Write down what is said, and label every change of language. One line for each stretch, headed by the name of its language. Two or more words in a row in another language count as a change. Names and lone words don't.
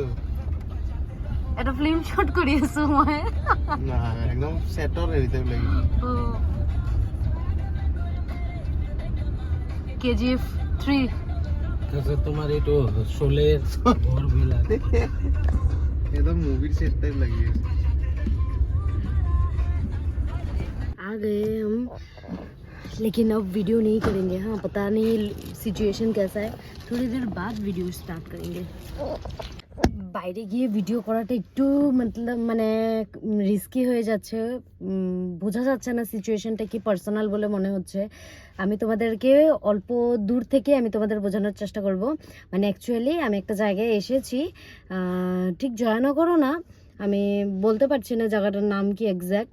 Assamese: এটা ফিল্ম শ্বুট কৰি আছো মই। নাই একদম সেটৰ হেৰিতে লাগিছে। কেজিএফ 3 তোমার এইটো শোলের ঘর বিলাক একদম মুভির সেট টাইপ লাগি আছে।
Hindi: आ गए हम, लेकिन अब वीडियो नहीं करेंगे। हाँ, पता नहीं सिचुएशन कैसा है, थोड़ी देर बाद वीडियो स्टार्ट करेंगे।
Bangla: বাইরে গিয়ে ভিডিও করাটা একটু মানে রিস্কি হয়ে যাচ্ছে। বোঝা যাচ্ছে না সিচুয়েশনটা কি পার্সোনাল বলে মনে হচ্ছে। আমি তোমাদেরকে অল্প দূর থেকে আমি তোমাদের বোঝানোর চেষ্টা করব। মানে অ্যাকচুয়ালি আমি একটা জায়গায় এসেছি, ঠিক জয়ানগরও না, আমি বলতে পারছি না জায়গাটার নাম কি এক্স্যাক্ট।